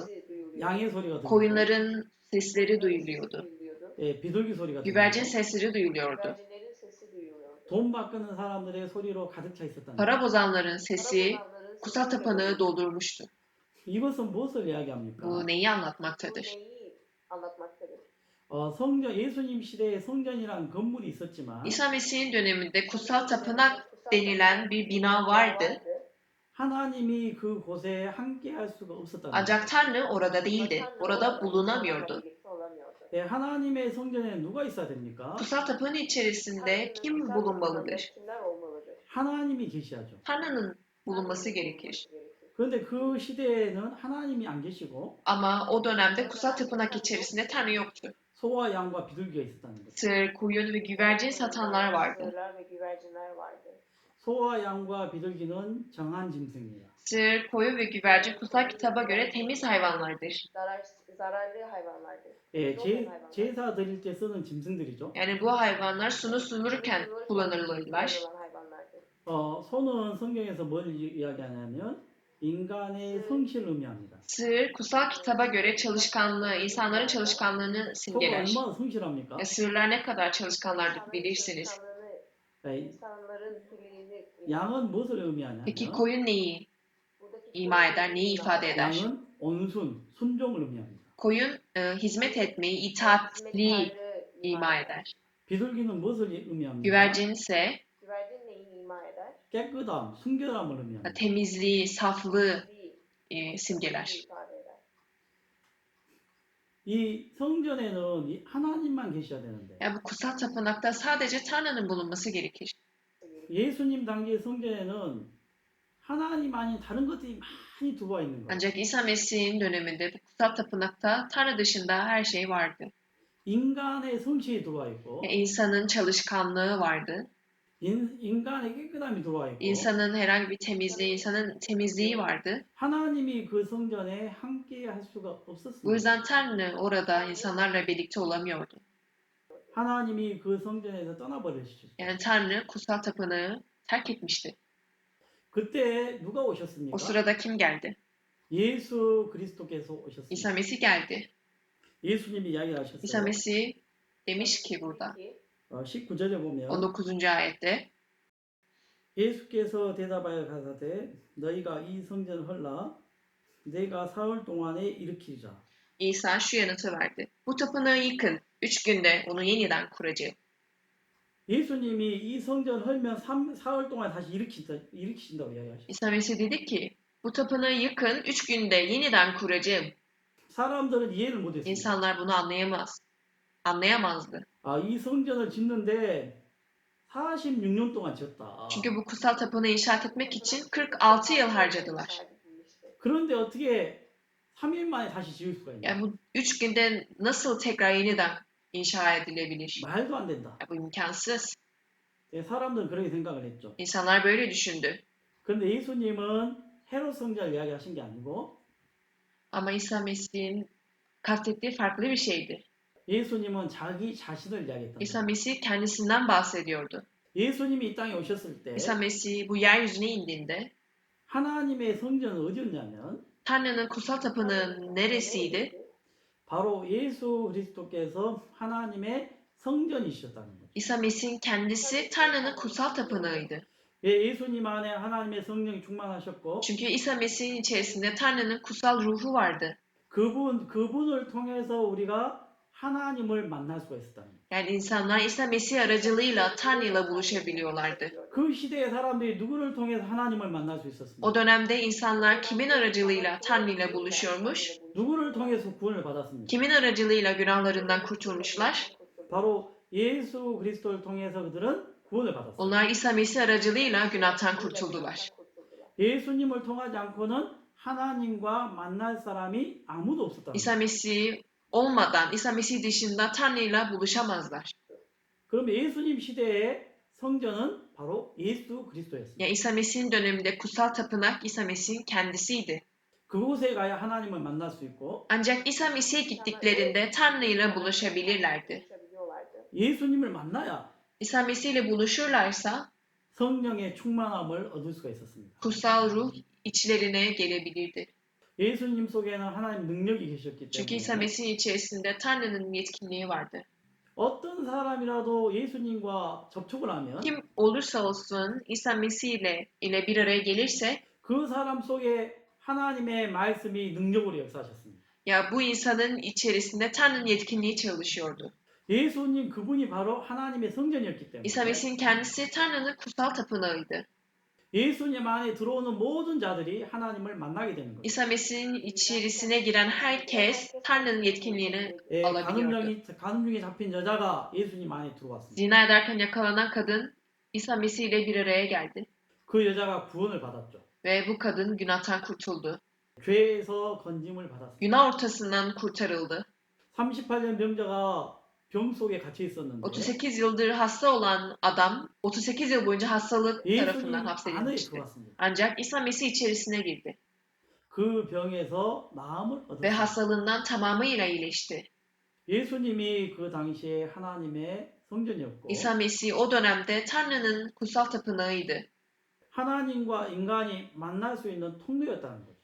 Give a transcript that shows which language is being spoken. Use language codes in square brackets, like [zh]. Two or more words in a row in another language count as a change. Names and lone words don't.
[tr] Sesi duyuluyordu. [ko] 양의 소리가 들리고 [tr] Koyunların sesleri duyuluyordu. [ko] 비둘기 소리가 [tr] Güvercin [ko] 들리고 [tr] sesleri duyuluyordu. Güvercinlerin sesi duyuluyordu. [ko] 돈 바꾸는 사람들의 소리로 가득 차 있었단 [tr] Para [ko] 말이에요. [tr] bozanların sesi Para kutsal bozanların tapınağı sesi doldurmuştu. [ko] 이것은 무엇을 이야기합니까? [tr] Bu neyi anlatmaktadır? neyi anlatmaktadır? [ko] 성전 예수님 시대에 성전이란 건물이 있었지만 [tr] İsa Mesih'in döneminde kutsal tapınak denilen bir bina vardı. [ko] 하나님이 그 곳에 함께 할 수가 없었다는 거예요. [tr] Ancak Tanrı orada değildi. Orada bulunamıyordu. [ko] 하나님의 성전에 누가 있어야 됩니까? [tr] Kutsal tapınağın içerisinde kim bulunmalıdır? Kimler olmalıdır? [ko] 하나님이 계셔야죠. [tr] Tanrı'nın bulunması gerekir. [ko] 그런데 그 시대에는 하나님이 안 계시고 [tr] Ama o dönemde kutsal tapınak içerisinde Tanrı yoktu. [ko] 소와 양과 비둘기가 있었다는 거죠. [tr] Sığır, koyun ve güvercin satanlar vardı. Sığırlar ve güvercinler vardı. [ko] 소와 양과 비둘기는 정한 짐승이에요. [tr] Sığır, koyun ve güvercin kutsal kitaba göre temiz hayvanlardır. Zararlı hayvanlardı. [ko] 예, 제사 드릴 때 쓰는 짐승들이죠. [tr] Yani bu hayvanlar sunu sunurken kullanılırlar. [ko] 소는 성경에서 뭘 이야기하냐면 인간의 성실을 의미합니다. [tr] Sığır, kutsal kitaba göre çalışkanlığı, insanların çalışkanlığını [ko] 소가 [tr] simgeler. [ko] 얼마나 성실합니까? [tr] Sığırlar ne kadar çalışkanlardır bilirsiniz. İnsanların birliğini [ko] 양은 무엇을 의미하냐면 [tr] Peki koyun neyi ima eder, neyi ifade eder? [ko] 양은 온순, 순종을 의미합니다. [tr] Koyun hizmet etmeyi, itaatli ima eder. [ko] 비둘기는 무엇을 의미합니까? [tr] Güvercin ise Güvercin neyi ima eder? [ko] 깨끗함, 순결함을 의미합니다. [tr] temizliği, saflığı simgeler. ifade eder. [ko] 이 성전에는 하나님만 계셔야 되는데 [tr] Yani bu kutsal tapınakta sadece Tanrı'nın bulunması gerekir. [ko] 예수님 당시의 성전에는 하나님 아닌 다른 것들이 많이 들어와 있는 거예요. [tr] Ancak İsa Mesih'in döneminde bu kutsal tapınakta Tanrı dışında her şey vardı. [ko] 인간의 성실이 들어와 있고 [tr] İnsanın çalışkanlığı vardı. [ko] 인간의 깨끗함이 들어와 있고 [tr] İnsanın herhangi bir temizliği, insanın temizliği vardı. [ko] 하나님이 그 성전에 함께 할 수가 [tr] Bu [ko] 없었습니다. [tr] yüzden Tanrı orada insanlarla birlikte olamıyordu. [ko] 하나님이 그 성전에서 떠나버리셨죠. [tr] Yani Tanrı kutsal tapınağı terk etmişti. [ko] 그때 누가 [tr] O [ko] 오셨습니까? [tr] sırada kim geldi? [ko] 예수 그리스도께서 [tr] İsa [ko] 오셨습니다. [tr] Mesih geldi. [ko] 예수님이 이야기를 [tr] İsa [ko] 하셨어요. [tr] Mesih demiş ki burada [ko] 19절에 보면 [tr] 19. ayette [ko] 예수께서 대답하여 가사대 너희가 이 성전을 헐라 내가 사흘 동안에 일으키리라. [tr] İsa şu yanıtı verdi. Bu tapınağı yıkın. 3 günde onu yeniden kuracağım. [ko] 예수님이 이 성전을 헐면 사흘 동안 다시 일으키신다고 이야기하셨어요. [tr] İsa Mesih dedi ki bu tapınağı yıkın. 3 günde yeniden kuracağım. [ko] 사람들은 이해를 못했습니다. [tr] İnsanlar bunu anlayamazdı. [ko] 이 성전을 짓는데 46년 동안 지었다. [tr] Çünkü bu kutsal tapınağı inşaat etmek için 46 yıl harcadılar. [ko] 그런데 어떻게 3일 만에 다시 지을 수가 있냐? [tr] Yani bu 3 günde nasıl tekrar yeniden inşa edilebilir? [ko] 말도 안 된다. [tr] Bu imkansız. [ko] 사람들은 그렇게 생각을 했죠. [tr] İnsanlar böyle düşündü. [ko] 그런데 예수님은 헤롯 성전을 이야기하신 게 아니고 [tr] Ama İsa Mesih'in kastettiği farklı bir şeydi. [ko] 예수님은 자기 자신을 이야기했던 [tr] İsa [ko] 거예요. [tr] Mesih kendisinden bahsediyordu. [ko] 예수님이 이 땅에 오셨을 때 [tr] İsa Mesih bu yeryüzüne indiğinde [ko] 하나님의 성전은 어디였냐면 [tr] Tanrı'nın kutsal tapınağı neresiydi? [ko] 바로 예수 그리스도께서 하나님의 성전이셨다는 거죠. [tr] İsa Mesih'in kendisi Tanrı'nın kutsal tapınağıydı. [ko] 예수님 안에 하나님의 성령이 충만하셨고 [tr] Çünkü İsa Mesih'in içerisinde Tanrı'nın kutsal ruhu vardı. [ko] 그분을 통해서 우리가 하나님을 만날 수가 있었다는 거예요. [tr] Yani insanlar İsa Mesih aracılığıyla Tanrı'yla buluşabiliyorlardı. [ko] 그 시대의 사람들이 누구를 통해서 하나님을 만날 수 있었습니까? [tr] O dönemde insanlar kimin aracılığıyla Tanrı'yla buluşuyormuş? [ko] 누구를 통해서 구원을 받았습니까? [tr] Kimin aracılığıyla günahlarından kurtulmuşlar? [ko] 바로 예수 그리스도를 통해서 그들은 구원을 받았어요. [tr] Onlar İsa Mesih aracılığıyla günahtan kurtuldular. [ko] 예수님을 통하지 않고는 하나님과 만날 사람이 아무도 없었다는 [tr] İsa [ko] 거예요. [tr] Mesih olmadan, İsa Mesih dışında Tanrı'yla buluşamazlar. [ko] 그럼 예수님 시대의 성전은 바로 예수 그리스도였습니다. [tr] Yani İsa Mesih'in döneminde kutsal tapınak İsa Mesih'in kendisiydi. [ko] 그곳에 가야 하나님을 만날 수 있고 [tr] Ancak İsa Mesih'e gittiklerinde Tanrı'yla buluşabilirlerdi. buluşabiliyorlardı. [ko] 예수님을 만나야 [tr] İsa Mesih ile buluşurlarsa [ko] 성령의 충만함을 얻을 수가 있었습니다. [tr] kutsal ruh içlerine gelebilirdi. [ko] 예수님 속에는 하나님 능력이 계셨기 [tr] Çünkü İsa [ko] 때문에 [tr] Mesih'in içerisinde Tanrı'nın yetkinliği vardı. [ko] 어떤 사람이라도 예수님과 접촉을 하면 [tr] Kim olursa olsun İsa Mesih ile bir araya gelirse [ko] 그 사람 속에 하나님의 말씀이 능력으로 역사하셨습니다. [tr] ya bu insanın içerisinde Tanrı'nın yetkinliği çalışıyordu. [ko] 예수님 그분이 바로 하나님의 성전이었기 [tr] İsa [ko] 때문에 [tr] Mesih'in kendisi Tanrı'nın kutsal tapınağıydı. [ko] 예수님 안에 들어오는 모든 자들이 하나님을 만나게 되는 거예요. [tr] İsa Mesih'in içerisine giren herkes Tanrı'nın yetkinliğini [ko] 예, [tr] alabiliyordu. [ko] 가늠 중에 잡힌 여자가 예수님 안에 들어왔습니다. [tr] Zina ederken yakalanan kadın İsa Mesih ile bir araya geldi. [ko] 그 여자가 구원을 받았죠. [tr] Ve bu kadın günahtan kurtuldu. [ko] 죄에서 건짐을 받았습니다. [tr] Günah ortasından kurtarıldı. [ko] 38년 병자가 병 속에 갇혀 있었는데 [tr] 38 yıldır hasta olan adam 38 yıl boyunca hastalık [ko] 예수님 [tr] tarafından [ko] 안에 [tr] hapsedilmişti. [ko] 들어왔습니다. [tr] Ancak İsa Mesih içerisine girdi [ko] 그 병에서 나음을 [tr] ve [ko] 얻었습니다. [tr] hastalığından tamamıyla iyileşti. [ko] 예수님이 그 당시에 하나님의 성전이었고 [tr] İsa Mesih o dönemde Tanrı'nın kutsal tapınağıydı. [ko] 하나님과 인간이 만날 수 있는 통로였다는 거죠.